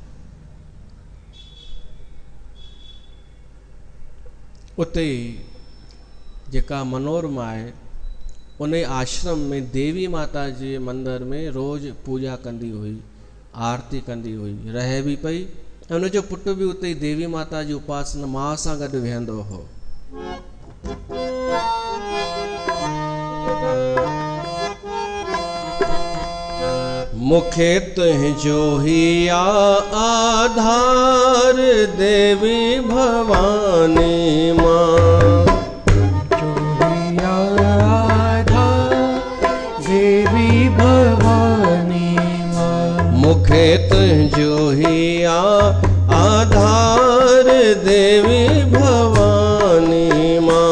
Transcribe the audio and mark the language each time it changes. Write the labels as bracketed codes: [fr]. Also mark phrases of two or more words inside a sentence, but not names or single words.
[sd] उते जेका मनोरमा आहे उन आश्रम में देवी माता जे मंदर में रोज़ पूॼा कंदी हुई, आरती कंदी हुई, रहे बि पई ऐं उनजो पुटु बि उते देवी माता जी उपासना मां सां गॾु वेहंदो हो। मुखे तुझो ही आधार देवी भवानी माँ। जो ही आधार देवी भवानी माँ। मुखे तुझो ही आधार देवी भवानी माँ।